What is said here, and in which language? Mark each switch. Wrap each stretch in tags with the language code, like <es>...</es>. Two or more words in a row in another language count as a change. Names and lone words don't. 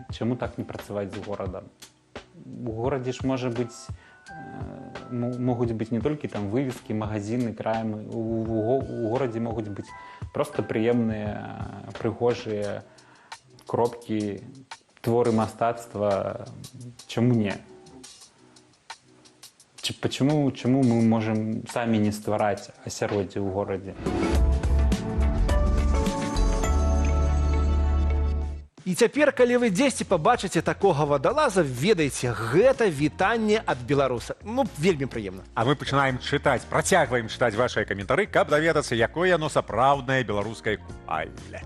<be>Чаму так не працаваць з горадам? У горадзе ж могуць быць не толькі там вывескі, магазины, крамы. У горадзе могуць быць проста прыемныя, прыгожыя кропкі, творы мастацтва. Чаму не?</be> <ru>Почему мы можем сами не</ru> <be>ствараць асяроддзе ў горадзе? І цяпер, калі вы дзесьці пабачыце такога вадалаза, ведайце, гэта вітанне ад беларуса. Ну, вельмі прыемна. А мы пачынаем чытаць, працягваем чытаць вашыя каментары, каб даведацца, якое яно сапраўднае беларускае купальне.</be>